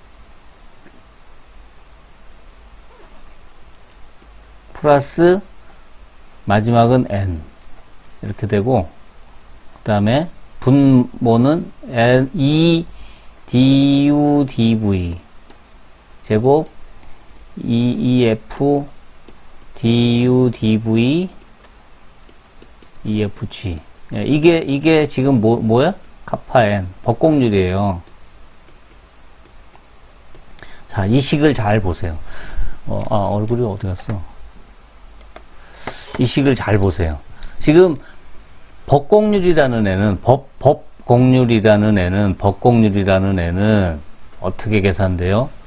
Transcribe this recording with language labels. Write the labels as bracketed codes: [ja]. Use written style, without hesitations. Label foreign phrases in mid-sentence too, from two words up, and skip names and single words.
[ko] 플러스 마지막은 n 이렇게 되고, 그 다음에 분모는 e du dv 제곱 eef du dv efg. 이게 지금 뭐야? 카파 n 벅곡률이에요. 자, 이 식을 잘 보세요. 얼굴이 어디 갔어? 이 식을 잘 보세요. 지금 벅곡률이라는 애는 어떻게 계산돼요?